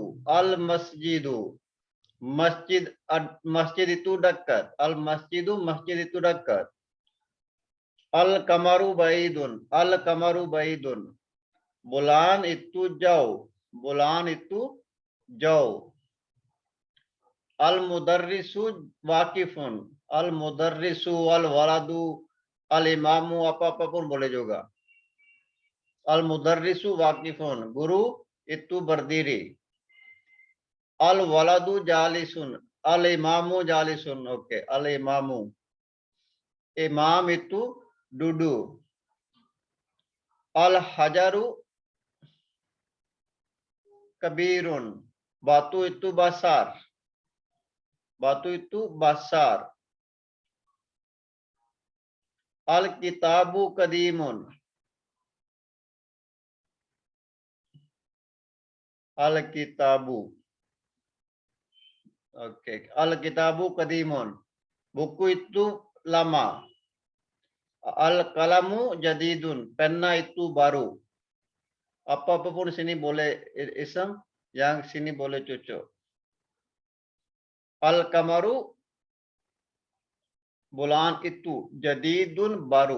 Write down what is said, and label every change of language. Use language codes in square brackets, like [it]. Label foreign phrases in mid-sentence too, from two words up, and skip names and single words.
[ms] Al-masjidu. Masjid itu dekat. Al-masjidu, masjid itu dekat. [ar] القمر بعيد. القمر بعيد. [ms] Bulan itu jauh. Bulan itu jauh. [ar] المدرس واقف. المدرس، الولد, al-imamu, [ms] apa-apa pun boleh juga. [ar] المدرس واقف. [ms] Guru itu berdiri. [ar] الولد جالس. الإمام جالس. [ms] Oke, al-imamu. Imam itu duduk. [ar] الحجر كبير. [ms] Batu itu besar. Batu itu besar. [ar] الكتاب قديم. Al-kitabu. Oke, الكتاب قديم. [ms] Buku itu lama. [ar] القلم جديد. [ms] Penna itu baru. Apa-apapun sini boleh isem, yang sini boleh cucu. Al-kamaru bulan itu jadidun baru.